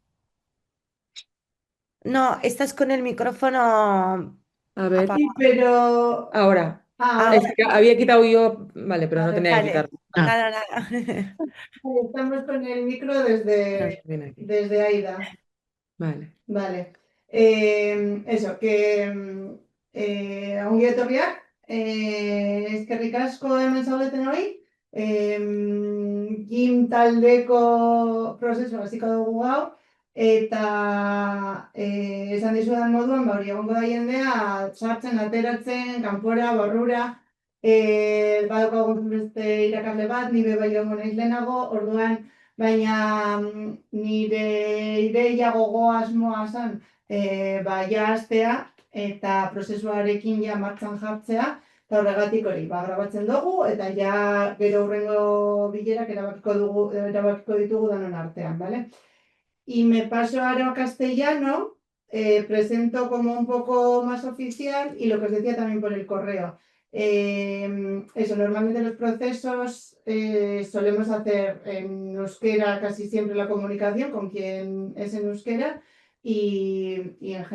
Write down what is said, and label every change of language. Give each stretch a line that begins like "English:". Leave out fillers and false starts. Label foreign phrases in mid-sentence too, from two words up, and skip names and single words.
Spanish: No, estás con el micrófono A ver, apagado. Sí, pero ahora. Es Ahora, que había quitado yo, vale, pero no vale, tenía que vale. quitarlo. Ah, Nada, nada. estamos con el micro viene aquí. desde Aida. Vale. Vale.
Basque: Eso, que ongi etorriak, eskerrik asko hemen zaudeten hori, gim taldeko prozesu hasiko dugu gaur, eta esan dizudan moduan, ba, hori egongo da jendea, sartzen, ateratzen, kanpora, barrura, badaukagu beste irakasle bat, nire bai egongo naiz lehenago, orduan, baina nire ideia gogo asmoa zen ba, ja hastea eta prozesuarekin ja martxan jartzea, eta horregatik hori, ba, grabatzen dugu, eta ja gero hurrengo bilerak erabakiko ditugu danon artean,
Spanish: ¿vale? Y me paso ahora a castellano, presento como un poco más oficial y lo que os decía también por el correo. Eso, normalmente los procesos solemos hacer en euskera casi siempre la comunicación con quien es en euskera y en